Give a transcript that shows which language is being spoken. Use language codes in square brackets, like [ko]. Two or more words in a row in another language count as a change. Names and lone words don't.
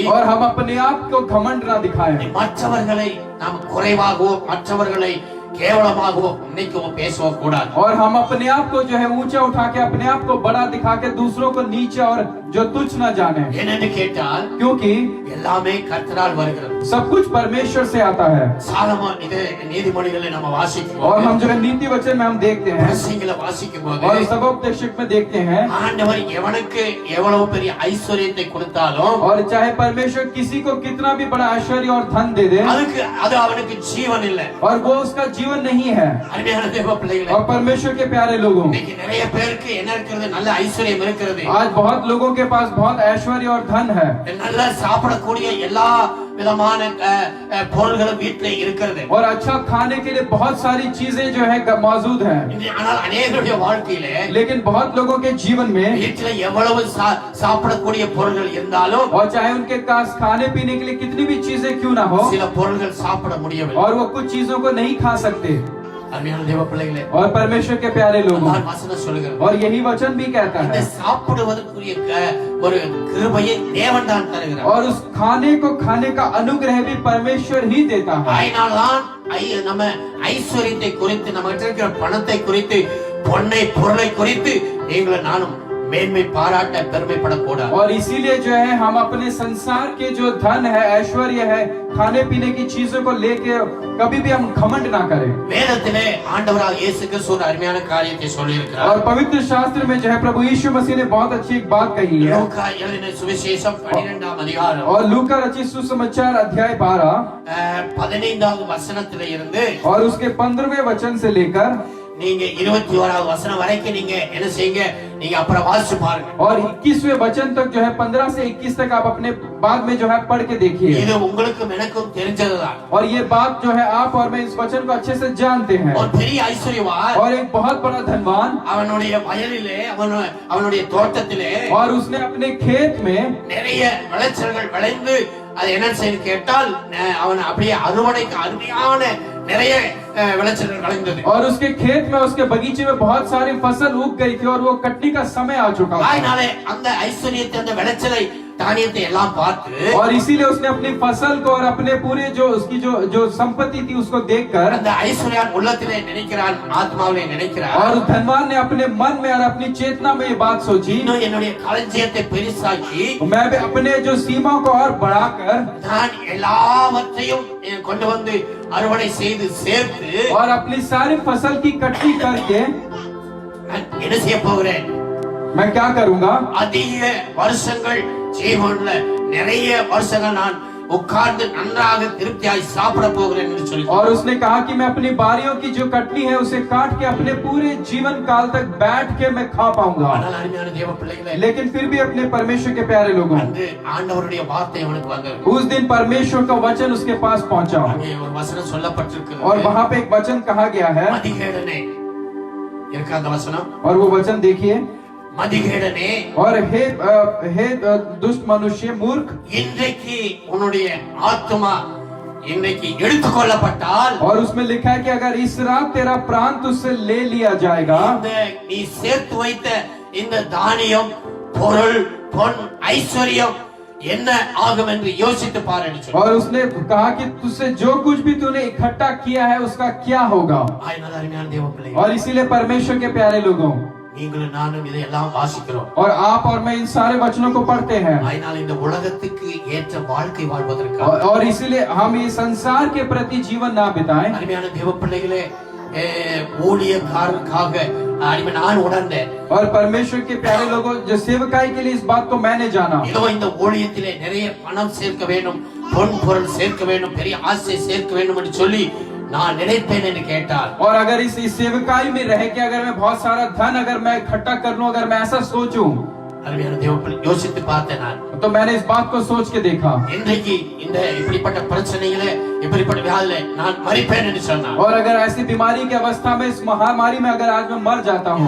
[hi] और हम अपने आप को घमंड ना दिखाएं. [ta] மற்றவர்களை நாம் குறைவாகவோ மற்றவர்களை கேவலமாகவோ நினைக்கவோ பேசவோ கூடாது. [hi] और हम अपने आप को जो है ऊंचा उठा के, अपने आप को बड़ा दिखा के दूसरों को नीचे और जो तुच्छ ना जाने. [ta] ஏனென்று கேட்டால் [hi] क्योंकि [ta] எல்லாமே கர்த்தரால் வருகிறது. [hi] सब कुछ परमेश्वर से आता है. [ta] சாலமோன் இது நீதிமொழிகளை நம்ம வாசிக்கிறோம். [hi] और हम जो है नीति वचन में हम देखते हैं [ta] பிரசங்கில வாசிக்கும்போது [hi] और सबोपदेशक में देखते हैं, [ta] ஆண்டவர் எவனுக்கு எவ்வளவு பெரிய ஐஸ்வர்யத்தை கொடுத்தாலும் [hi] और चाहे परमेश्वर किसी को कितना भी बड़ा ऐश्वर्य और धन दे दे, [ta] அதுக்கு அது அவனுக்கு ஜீவன் இல்லை. [hi] और वो उसका जीवन नहीं है. [ta] அருமையான தேவ பிள்ளைகளே, [hi] और परमेश्वर के प्यारे लोगों, [ta] இன்னைக்கு நிறைய பேருக்கு என்ன இருக்கிறது? நல்ல ஐஸ்வர்யம் இருக்கிறது. [hi] आज बहुत लोगों के पास बहुत ऐश्वर्य और धन है. [ta] நல்லா சாப்பிடக்கூடிய எல்லா விதமான பொருள்களும் வீட்டிலே இருக்கிறது. [hi] और अच्छा खाने के लिए बहुत सारी चीजें जो है मौजूद हैं. [ta] ஆனால் அநேகருடைய வாழ்க்கையிலே [hi] लेकिन बहुत लोगों के जीवन में [ta] வீட்டிலே எவ்வளவு சாப்பிடக்கூடிய பொருள்கள் இருந்தாலும் [hi] और चाहे उनके पास खाने पीने के लिए कितनी भी चीजें क्यों ना हो, [ta] சில பொருள்கள் சாப்பிட முடியவில்லை. [hi] और वो कुछ चीजों को नहीं खा सकते. [ta] அருமையான தேவ பிள்ளைகளே, [hi] और परमेश्वर के प्यारे लोगों, [ta] வசனம் சொல்லுகிறது, [hi] और यही वचन भी कहता [ta] இந்த [hi] है, [ta] சாப்பிடுவதற்குரிய ஒரு கிருபையை தேவன் தான் தருகிறார். [hi] और उस खाने को खाने का अनुग्रह भी परमेश्वर ही देता है. [ta] அதனால்தான் நம்ம ஐஸ்வர்யத்தை குறித்து, நம்ம இருக்கிற பணத்தை குறித்து, பொன்னை பொருளை குறித்து நீங்களும் நானும் மேன்மை பாராட்ட பெருமைப்படக்கூடாது. [hi] और इसीलिए जो है हम अपने संसार के जो धन है, ऐश्वर्य है, खाने पीने की चीजों को लेके कभी भी हम घमंड ना करें. [ta] வேதத்திலே ஆண்டவராக இயேசு கிறிஸ்து ஒரு அருமையான காரியத்தை சொல்லி இருக்கிறார். [hi] और पवित्र शास्त्र में जो है प्रभु यीशु मसीह ने बहुत अच्छी एक बात कही है. [ta] லூக்கா எழுதின சுவிசேஷம் 12ஆம் அதிகாரம் [hi] और लूका रचित सुसमाचार अध्याय 12 [ta] 15வது வசனத்திலே இருந்து [hi] और उसके 15वें वचन से लेकर [ta] நீங்க 21வது வசனம் வரைக்கும் நீங்க என்ன செய்யுங்க, நீங்க அப்புறம் வாசிச்சு பாருங்க. [hi] और 21वें वचन तक जो है 15 से 21 तक आप अपने बाद में जो है पढ़ के देखिए. [ta] இது உங்களுக்கும் எனக்கும் தெரிஞ்சதுதான். [hi] और ये बात जो है आप और मैं इस वचन को अच्छे से जानते हैं. [ta] ஒரு பெரிய ஐஸ்வர்யவான் [hi] और एक बहुत बड़ा धनवान, [ta] அவனுடைய வயலிலே அவனுடைய தோட்டத்திலே [hi] और उसने अपने खेत में [ta] நிறைய விளைச்சல்கள் விளைந்து அது என்ன செய்து கேட்டால் அவன் அப்படியே அறுவடைக்கு அருமையான நிறைய விளைச்சல்கள் விளைந்தது. [hi] और उसके खेत में, उसके बगीचे में बहुत सारी फसल उग गई थी और वो कटनी का समय आ चुका था. [ta] அதனால அந்த ஐஸ்வர்யத்தை, அந்த விளைச்சலை, தானியத்தை எல்லாம் பார்த்து [hi] और इसीलिए उसने अपनी फसल को और अपने पूरे जो उसकी जो संपत्ति थी उसको देखकर, [ta] அந்த ஐஸ்வர்யான் உள்ளத்திலே நினைக்கிறான், ஆத்மாவிலே நினைக்கிறான், [hi] और उस धनवान ने अपने मन में और अपनी चेतना में ये बात सोची, [ta] இன்னும் என்னுடைய களஞ்சியத்தை பெருசாக்கி [hi] मैं भी अपने जो सीमा को और बढ़ाकर [ta] நான் எல்லாவற்றையும் கொண்டு வந்து அறுவடை செய்து சேர்த்து [hi] और अपनी सारी फसल की कटनी करके [ta] நான் என்ன செய்ய போகிறேன்? [hi] मैं क्या करूंगा? [ta] அதிக வருஷங்கள் ஜீவன்ல நிறைய வருஷங்கள் நான் உட்கார்ந்து நன்றாக திருப்தியாய் சாப்பிட போகிறேன் என்று சொல்லி, [hi] और उसने कहा कि मैं अपनी बारियों की जो कटनी है उसे काट के अपने पूरे जीवन काल तक बैठ के मैं खा पाऊंगा. [ta] ஆனால் அருமையான தேவ பிள்ளைகளே, [hi] लेकिन फिर भी अपने परमेश्वर के प्यारे लोगों, [ta] அன்று ஆண்டவருடைய வார்த்தை அவனுக்கு வந்தது. [hi] उस दिन परमेश्वर का वचन उसके पास पहुंचा [ta] அங்கே ஒரு வசனம் சொல்லப்பட்டிருக்கிறது, [hi] और वहां पे एक वचन कहा गया है. [ta] மதிகேடனே இருக்கா அந்த வசனம்? [hi] और वो वचन देखिए, [ta] மதிகேடனே, [hi] और हे दुष्ट मनुष्य, मूर्ख, [ta] இன்றைக்கு உன்னுடைய ஆத்துமா இன்றைக்கு எடுத்துக்கொள்ளப்பட்டால், [hi] और उसमें लिखा है कि अगर इस रात तेरा प्राण तुझसे ले लिया जाएगा, [ta] இந்த நீ சேர்த்து வைத்த இந்த தானியம், பொருள், பொன், ஐஸ்வர்யம் என்ன ஆகும் என்று யோசித்து பாரு என்று சொல்லி. [hi] और उसने कहा कि तुझसे जो कुछ भी तूने इकट्ठा किया है उसका क्या होगा. [ta] ஆயினால் அருமையான தேவ பிள்ளைகளே, [hi] और इसीलिए परमेश्वर के प्यारे लोगों, [ta] நீங்களும் நானும் இதையெல்லாம் வாசிக்கிறோம். [hi] और आप और मैं इन सारे वचनों को पढ़ते हैं, [ta] ஆயினால் இந்த உலகத்துக்கு ஏற்ற வாழ்க்கை வாழ்வதற்கு [hi] और इसीलिए हम ये संसार के प्रति जीवन ना बिताएं. [ta] அருமையான தேவ பிள்ளைகளே, ஊழியக்காரருக்காக அடிமை நான் உணர்ந்தேன். [hi] और परमेश्वर के प्यारे लोगों, जो सेवकाई के लिए इस बात को मैंने जाना, [ta] இதோ இந்த ஊழியத்திலே நிறைய பணம் சேர்க்க வேண்டும், பொன் பொருள் சேர்க்க வேண்டும், பெரிய ஆசை சேர்க்க வேண்டும் என்று சொல்லி நான் நினைப்பேன் என்று கேட்டால், [hi] और अगर इस सेवकाई में रह के अगर मैं बहुत सारा धन अगर मैं इकट्ठा कर लूं, अगर मैं ऐसा सोचूं, [ta] அருமையான தேவப்பிள்ளை, யோசித்து பார்த்தேன் நான். [hi] तो मैंने इस बात को सोच के देखा। [ta] இன்றைக்கு இந்த இப்படிப்பட்ட பிரச்சனையிலே, இப்படிப்பட்ட வியாதியிலே நான் மரிப்பேன் என்று சொன்னார். [hi] और अगर ऐसी बीमारी की अवस्था में, इस महामारी में अगर आज मैं मर जाता हूँ,